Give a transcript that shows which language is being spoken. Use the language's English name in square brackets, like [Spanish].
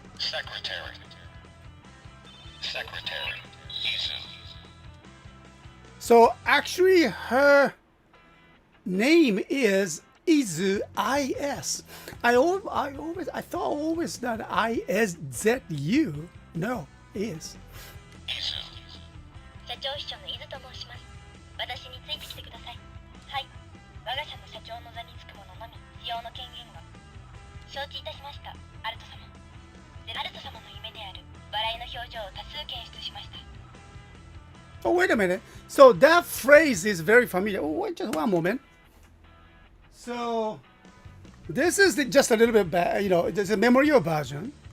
[English] Secretary. Secretary. Izu. So actually, her name is Izu IS. I thought always that ISZU. No, is. Izu. [Japanese] 社長秘書の伊豆と申します。私についてきてください。はい。我が社の社長の座につく者のみ使用の権限が。承知いたしました、アルト様。アルト様の夢である笑いの表情を多数検出しました。 [English] Oh, wait a minute. So that phrase is very familiar. Oh, wait, just one moment. So this is just a little bit bad. There's a memorial version.